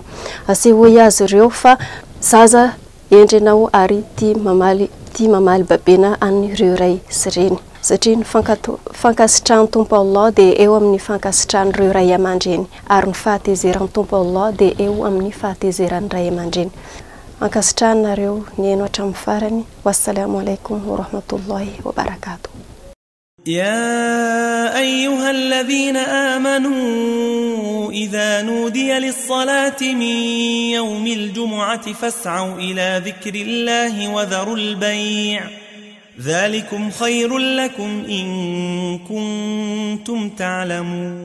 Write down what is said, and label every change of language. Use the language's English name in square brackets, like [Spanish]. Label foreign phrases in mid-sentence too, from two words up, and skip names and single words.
[Malagasy] Asehoy azy ireo fa zaza endrinao ary tia mamaly babena an'ireo ray sy reny. Satria ny fankasitrahan'ny Tompo Allah dia eo amin'ny fankasitrahan'ireo ray aman-dreny ary ny fahatezeran'ny Tompo Allah dia eo amin'ny fahatezeran'ny ray aman-dreny. Ankasitrahanareo ny eno hatramin'ny farany. [Arabic] والسلام عليكم ورحمة الله وبركاته. يا أيها الذين آمنوا إذا نودي للصلاة من يوم الجمعة فاسعوا إلى ذكر الله وذروا البيع ذلكم خير لكم إن كنتم تعلمون.